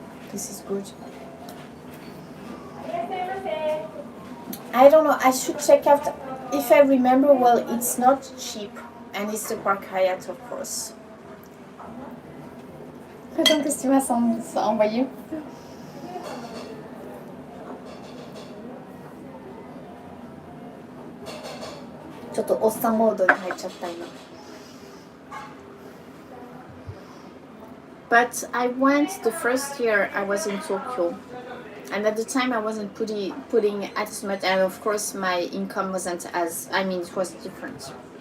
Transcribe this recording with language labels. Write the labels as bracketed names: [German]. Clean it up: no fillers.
[English] This is good. I don't know, I should check out. If I remember well, it's not cheap. And it's the Park Hyatt, of course. [French] Donc, qu'est-ce que tu m'as envoyé? [Japanese] ちょっとおっさんモードに入っちゃった今。 [English] But I went the first year I was in Tokyo, and at the time I wasn't putting as much, and of course my income wasn't as, I mean, it was different.